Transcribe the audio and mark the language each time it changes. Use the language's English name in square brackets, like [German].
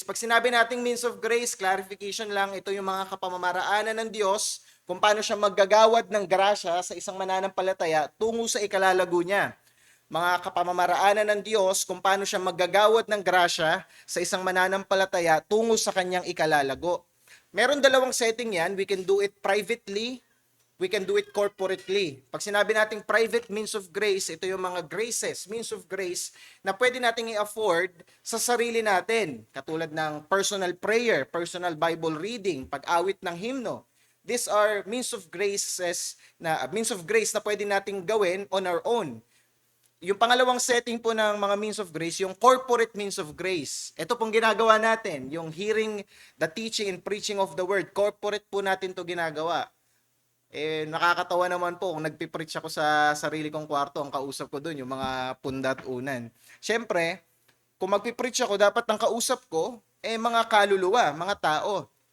[Filipino] Pag sinabi nating means of grace, clarification lang, ito yung mga kapamamaraanan ng Diyos kung paano siya maggagawad ng grasya sa isang mananampalataya tungo sa ikalalago niya. Mga kapamamaraanan ng Diyos kung paano siya maggagawad ng grasya sa isang mananampalataya tungo sa kanyang ikalalago. Meron dalawang setting yan. [English] We can do it privately, we can do it corporately. [Filipino] Pag sinabi nating private means of grace, ito yung mga graces, means of grace, na pwede nating i-afford sa sarili natin. Katulad ng personal prayer, personal Bible reading, pag-awit ng hymno. [English] These are means of grace [Filipino] na pwede nating gawin [English] on our own. [Filipino] Yung pangalawang setting po ng mga means of grace, yung corporate means of grace. Ito pong ginagawa natin, yung hearing, [English] the teaching and preaching of the word. [Filipino] Corporate po natin to ginagawa. Nakakatawa naman po kung nagpipreach ako sa sarili kong kwarto, ang kausap ko doon, yung mga pundat unan. Siyempre, kung magpipreach ako, dapat ang kausap ko, mga kaluluwa, mga tao.